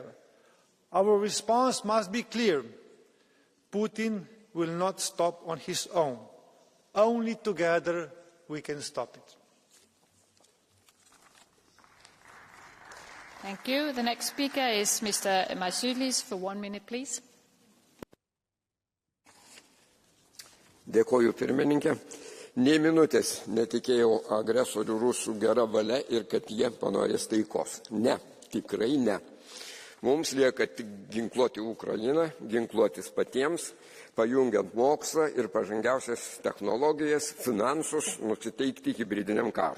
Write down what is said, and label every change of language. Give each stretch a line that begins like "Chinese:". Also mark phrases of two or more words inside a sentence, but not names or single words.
English: Our response must be clear. Putin will not stop on his own. Only together we can stop it. Thank you. The next speaker is Mr. Masiulis for 1 minute, please.
Lithuanian: Dėkoju pirmininkė. Nė minutės netikėjau agresorių rusų gera valia ir kad jie panorės taikos. Ne, tikrai ne. Mums lieka tik ginkluoti Ukrainą, ginkluotis patiems, pajungiant mokslą ir pažangiausias technologijas, finansus, nusiteikti hibridiniam karui.